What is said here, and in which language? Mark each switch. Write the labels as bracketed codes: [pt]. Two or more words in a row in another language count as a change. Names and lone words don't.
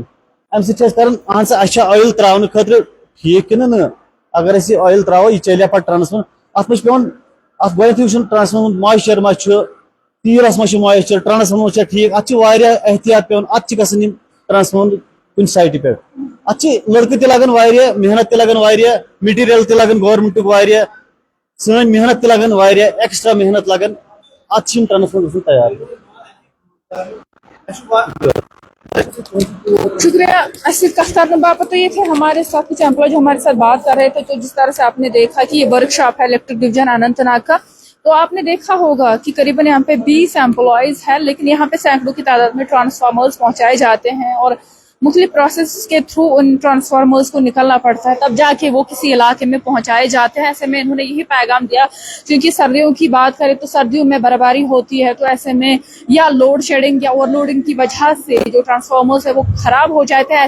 [ks] امہِ سۭتۍ چھِ أسۍ کران اہن سا اَسہِ چھا آیل تراونہٕ خٲطرٕ ٹھیٖک کِنہٕ نہ اگر أسۍ یہِ آیل تراوو یہِ چلیا پتہٕ ٹرانسفارمر اتھ منٛز چھُ پیوان اتھ گۄڈنیتھٕے وٕچھُن ٹرانسفارمر مویسچر ما چھُ تیٖرس ما چھُ مویسچر ٹرانسفارمر چھا ٹھیٖک اتھ چھِ واریاہ احتِیاط پیوان اتھ چھِ گژھان یِم ٹرانسفارمر کُنہِ سایٹہِ پٮ۪ٹھ اتھ چھِ لڑکہٕ تہِ لگان واریاہ محنت تہِ لگان واریاہ میٹیٖریل تہِ لگان گورمنٹُک واریاہ سٲنۍ محنت تہِ لگان واریاہ ایکسٹرا محنت لگان اتھ چھِ یِم ٹرانسفارمر گژھان تیار [ur] شکریہ ایسی کت کرنے باپت. تو یہ تھے ہمارے ساتھ کچھ امپلائی جو ہمارے ساتھ بات کر رہے تھے. تو جس طرح سے آپ نے دیکھا کہ یہ ورک شاپ ہے [en] electric division [ur] اننت ناگ کا, تو آپ نے دیکھا ہوگا کہ قریباً یہاں پہ 20 امپلائیز ہیں, لیکن یہاں پہ سینکڑوں کی تعداد میں ٹرانسفارمرز پہنچائے جاتے ہیں اور مختلف پروسیس کے تھرو ان ٹرانسفارمرز کو نکلنا پڑتا ہے، تب جاکے وہ کسی علاقے میں پہنچائے جاتے ہیں. ایسے میں انہوں نے یہی پیغام دیا، کیونکہ سردیوں کی بات کریں تو سردیوں میں برفباری ہوتی ہے، تو ایسے میں یا [en] load shedding [ur] یا اوورلوڈنگ کی وجہ سے جو ٹرانسفارمرز ہے وہ خراب ہو جاتے ہیں.